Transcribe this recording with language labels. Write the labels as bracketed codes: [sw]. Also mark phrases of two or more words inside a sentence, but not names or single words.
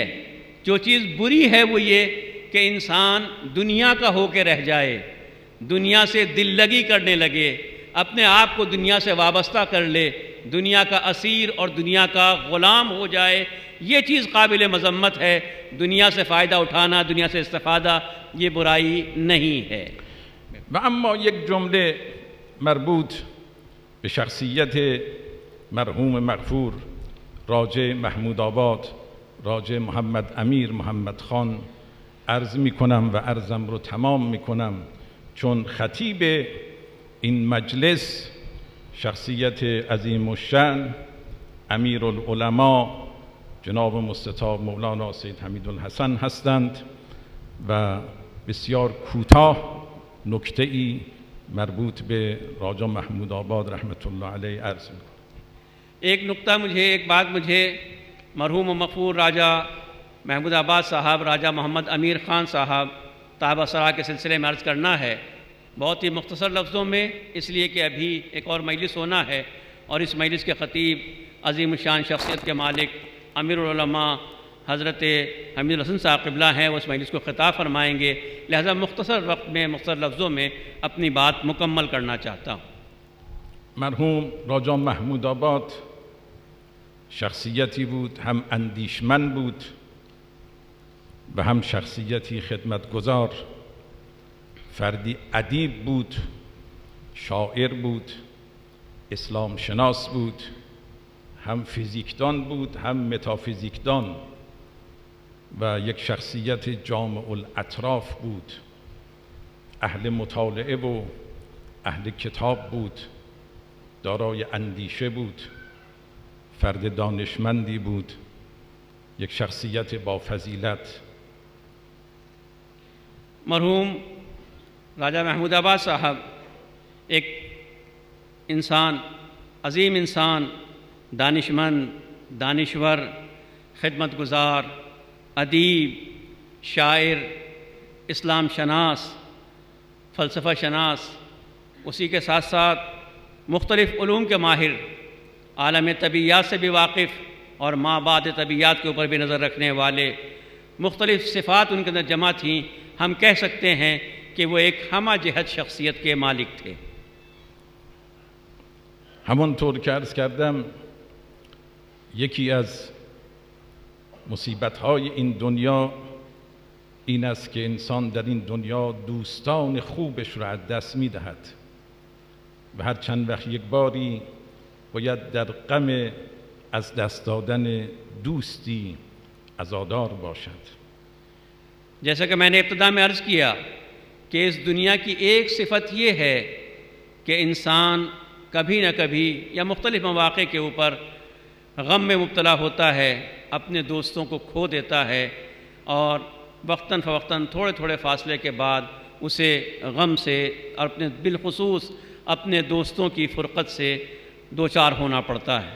[ur] جو چیز بری ہے وہ یہ کہ انسان دنیا کا ہو کر رہ جائے، دنیا سے دل لگی کرنے لگے، اپنے آپ کو دنیا سے وابستہ کر لے، دنیا کا اسیر اور دنیا کا غلام ہو جائے. یہ چیز قابل مذمت ہے۔ دنیا سے فائدہ اٹھانا، دنیا سے استفادہ، یہ برائی نہیں ہے. [fa] و اما یک جمله مربوط به شخصیت مرحوم مغفور راجع محمود آباد، راجع محمد امیر محمد خان عرض می کنم و عرضم رو تمام می کنم، چون خطیب این مجلس شخصیت عظیم الشأن امیر العلماء جناب مستطاب مولانا سید حمیدالحسن هستند و بسیار کوتاه نکته‌ای مربوط به راجا محمود آباد رحمت الله علیه عرض می‌کنم. [ur] ایک بات مجھے مرحوم مغفور راجہ محمود آباد صاحب، راجہ محمد امیر خان صاحب طاب ثراہ کے سلسلے میں عرض کرنا ہے، بہت ہی مختصر لفظوں میں، اس لیے کہ ابھی ایک اور مجلس ہونا ہے اور اس مجلس کے خطیب عظیم شان شخصیت کے مالک امیر العلماء حضرت حمید الحسن صاحب قبلہ ہیں، وہ اس مجلس کو خطاب فرمائیں گے. لہٰذا مختصر وقت میں مختصر لفظوں میں اپنی بات مکمل کرنا چاہتا ہوں. [fa] مرحوم راجا محمود آباد شخصیتی بود، هم اندیشمند بود و هم شخصیتی خدمتگزار، فردی ادیب بود، شاعر بود، اسلام شناس بود، هم فیزیکدان بود، هم متافیزیکدان و یک شخصیت جامع الاطراف بود. اهل مطالعه و اهل کتاب بود، دارای اندیشه بود، فرد دانشمندی بود، یک شخصیت با فضیلت. [ur] مرحوم راجہ محمود آباد صاحب ایک انسان، عظیم انسان، دانشمند، دانشور, خدمتگزار، ادیب، شاعر، اسلام شناس، فلسفہ شناس، اسی کے ساتھ ساتھ مختلف علوم کے ماہر، عالم طبیعیات سے بھی واقف، اور مابعد طبیعیات کے اوپر بھی نظر رکھنے والے، مختلف صفات ان کے اندر جمع تھیں. ہم کہہ سکتے ہیں کہ وہ ایک ہمہ جہت شخصیت کے مالک تھے. [fa] همونطور که عرض کردم یکی از مصیبت‌های این دنیا این است که انسان در این دنیا دوستان خوبش را از دست می‌دهد و هر چند وقت یک باری باید در غم از دست دادن دوستی عزادار باشد. [ur] جیسا کہ میں نے ابتدا میں عرض کیا کہ اس دنیا کی ایک صفت یہ ہے کہ انسان کبھی نہ کبھی یا مختلف موقعے کے اوپر غم میں مبتلا ہوتا ہے، اپنے دوستوں کو کھو دیتا ہے اور وقتاً فوقتاً تھوڑے تھوڑے فاصلے کے بعد اسے غم سے اور اپنے بالخصوص اپنے دوستوں کی فرقت سے دو چار ہونا پڑتا ہے.